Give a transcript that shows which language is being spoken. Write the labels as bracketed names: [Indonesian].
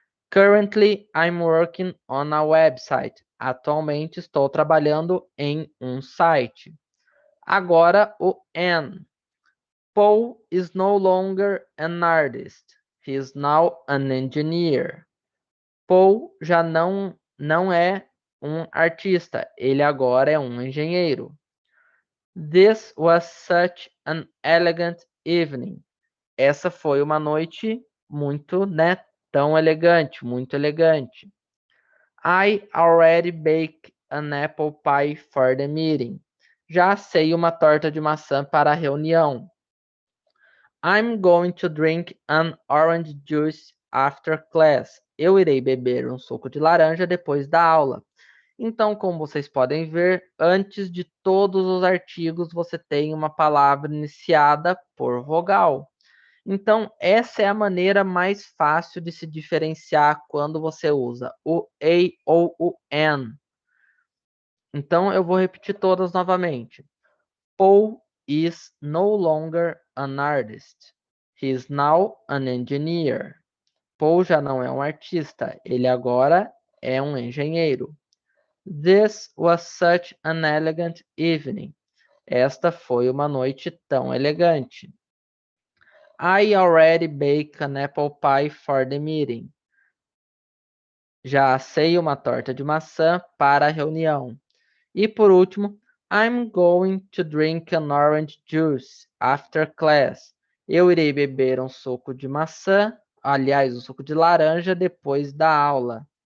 [English] Currently, I'm working on a website. [Portuguese] Atualmente, estou trabalhando em um site. Agora, o N. [English] Paul is no longer an artist. He is now an engineer. [Portuguese] Paul já não é um artista. Ele agora é um engenheiro. [English] This was such an elegant evening. [Portuguese] Essa foi uma noite muito, né, tão elegante, muito elegante. [English] I already baked an apple pie for the meeting. [Portuguese] Já assei uma torta de maçã para a reunião. [English] I'm going to drink an orange juice after class. [Portuguese] Eu irei beber um suco de laranja depois da aula. Então, como vocês podem ver, antes de todos os artigos você tem uma palavra iniciada por vogal. Então, essa é a maneira mais fácil de se diferenciar quando você usa o A ou o N. Então, eu vou repetir todas novamente. [English] Paul is no longer an artist. He is now an engineer. [Portuguese] Paul já não é um artista, ele agora é um engenheiro. [English] This was such an elegant evening. [Portuguese] Esta foi uma noite tão elegante. [English] I already baked an apple pie for the meeting. [Portuguese] Já assei uma torta de maçã para a reunião. E por último, [English] I'm going to drink an orange juice after class. [Portuguese] Eu irei beber um suco de maçã, aliás, um suco de laranja depois da aula.